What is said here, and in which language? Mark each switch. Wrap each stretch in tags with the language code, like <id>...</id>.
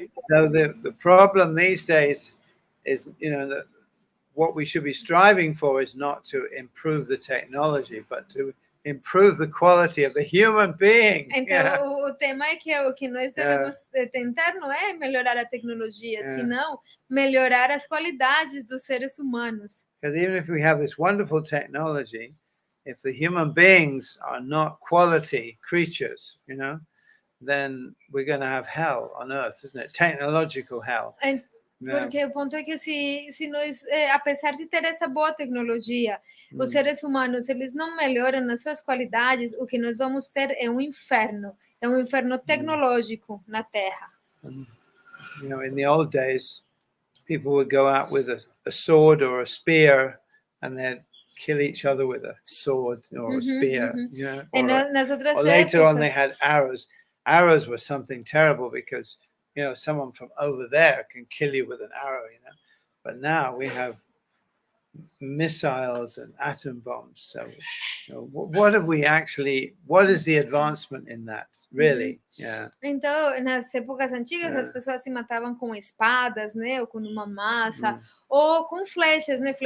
<en>So the problem these days is, that what we should be striving for is not to improve the technology, but to improve the quality of the human being.</en> <pt>Então, o tema é que o que nós devemos tentar não é melhorar a tecnologia, senão melhorar as qualidades dos seres humanos.</pt> <en>Because even if we have this wonderful technology, if the human beings are not quality creatures, then we're going to have hell on earth, isn't it? Technological hell.</en> <pt>Porque o ponto é que se nós, apesar de ter essa boa tecnologia, os seres humanos, eles não melhoram nas suas qualidades, o que nós vamos ter é um inferno. É um inferno tecnológico na Terra.</pt> <en>You know, in the old days, people would go out with a sword or a spear, and they'd kill each other with a sword or a spear. You know,</en> <pt>Nas outras</pt> <en>or later on they</en> <pt>épocas,</pt> <en>had arrows. Arrows were something terrible because, you know, someone from over there can kill you with an arrow, you know. But now we have missiles and atom bombs. So, you know, what is the advancement in that, really? Yeah.</en> <pt>então, nas épocas antigas, as pessoas se matavam com espadas, né, ou com uma massa, ou com flechas, né?</pt>